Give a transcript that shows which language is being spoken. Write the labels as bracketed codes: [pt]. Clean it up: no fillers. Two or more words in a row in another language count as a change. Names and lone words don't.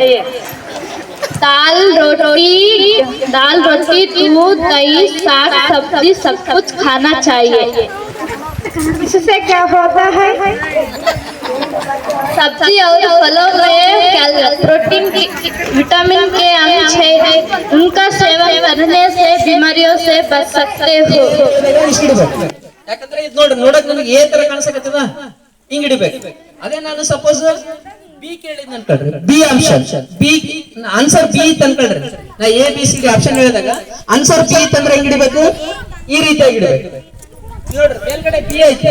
[hi] दाल रोटी, दूध, दही, साग, सब्जी सब कुछ खाना चाहिए। इससे क्या होता है? सब्जी और फलों में प्रोटीन की विटामिन के अंश है, उनका सेवन करने से बीमारियों से बच सकते हो। [kn] ಯಾಕಂದ್ರೆ ಇದು ನೋಡಕ್ ನನಗೆ ಏ ತರ ಕಾಣಿಸಕತ್ತದ ಹಿಂಗ್ ಇಡಬೇಕು. ಅದೇ ನಾನು [en] suppose B [kn] ಕೇಳಿದ್ ಅನ್ಕೊಳ್ರಿ, [en] B option B answer B [kn] ಅನ್ಕೊಳ್ರಿ. ನಾ [en] A B C D option [kn] ಹೇಳಿದಾಗ [en] answer B [kn] ಅಂತಂದ್ರೆ ಹೆಂಗ್ ಇಡಬೇಕು? ಈ ರೀತಿಯಾಗಿ ಇಡಬೇಕು. ನೋಡ್ರಿ ಮೇಲ್ಗಡೆ ಬಿ ಐತೆ.